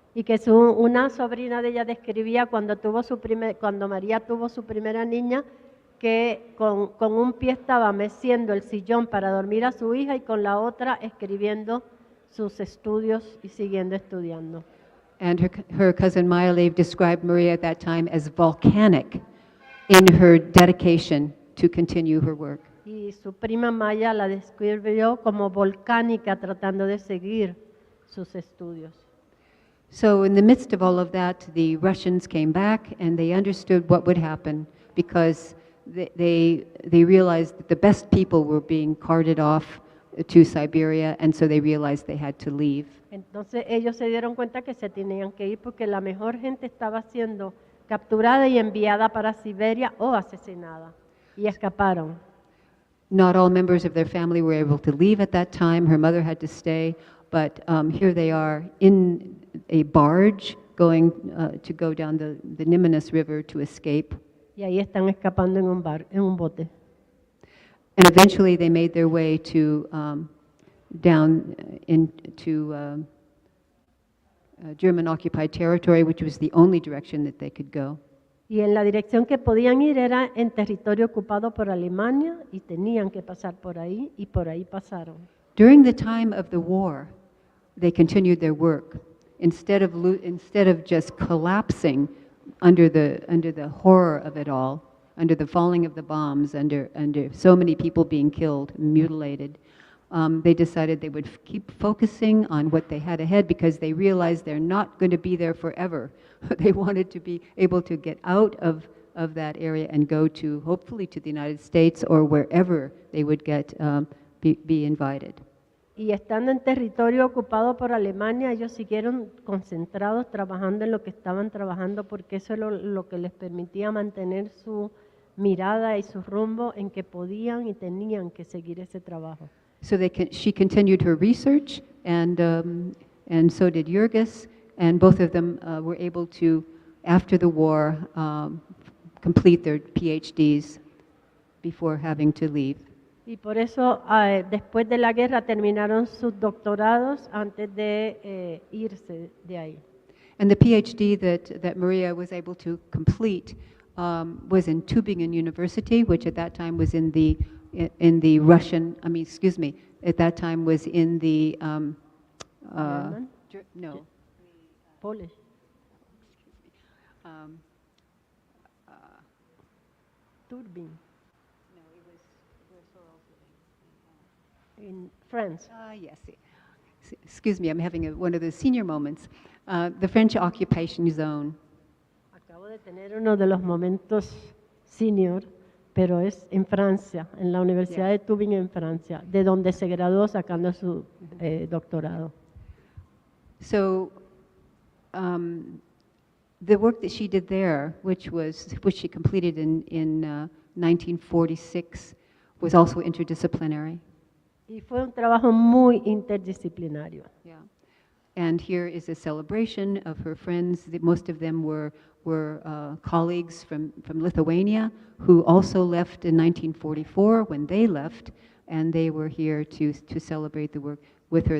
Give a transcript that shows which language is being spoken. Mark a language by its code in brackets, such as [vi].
[es] Y que una sobrina de ella describía cuando María tuvo su primera niña, que con un pie estaba meciendo el sillón para dormir a su hija y con la otra escribiendo sus estudios y siguiendo estudiando. [en] And her cousin Maya described Maria at that time as volcanic in her dedication to continue her work. [es] Y su prima Maya la describió como volcánica tratando de seguir sus estudios. [en] So in the midst of all of that, the Russians came back and they understood what would happen because they realized that the best people were being carted off to Siberia, and so they realized they had to leave. [es] Entonces ellos se dieron cuenta que se tenían que ir porque la mejor gente estaba siendo capturada y enviada para Siberia o asesinada, y escaparon. [en] Not all members of their family were able to leave at that time. Her mother had to stay, but here they are in a barge going to go down the Nemunas River to escape. [es] Y ahí están escapando en un bote. [en] And eventually they made their way to down into German-occupied territory, which was the only direction that they could go. [es] Y en la dirección que podían ir era en territorio ocupado por Alemania y tenían que pasar por ahí y por ahí pasaron. [en] During the time of the war, they continued their work. Instead of just collapsing under the horror of it all, under the falling of the bombs, under so many people being killed, mutilated, they decided they would keep focusing on what they had ahead because they realized they're not going to be there forever. They wanted to be able to get out of that area and go to, hopefully, to the United States or wherever they would be invited. [es] Y estando en territorio ocupado por Alemania, ellos siguieron concentrados trabajando en lo que estaban trabajando porque eso es lo que les permitía mantener su mirada y su rumbo en que podían y tenían que seguir ese trabajo. [en] So she continued her research, and so did Jurgis, and both of them were able to, after the war, complete their PhDs before having to leave. [es] Y por eso, después de la guerra, terminaron sus doctorados antes de irse de ahí. [en] And the PhD that Maria was able to complete was in Tübingen University, which at that time was in the Russian, at that time was in the, German? No. Polish. Turbine. No, it was In France. Yes. Excuse me, I'm having one of the senior moments. The French occupation zone. [es] Acabo de tener uno de los momentos senior, pero es en Francia, en la Universidad de Tübingen en Francia, de donde se graduó sacando su doctorado. [en] So, the work that she did there, which she completed in 1946, was also interdisciplinary. [es] Y fue un trabajo muy interdisciplinario. [en] Yeah. And here is a celebration of her friends. Most of them were colleagues from Lithuania who also left in 1944 when they left, and they were here to celebrate the work with her.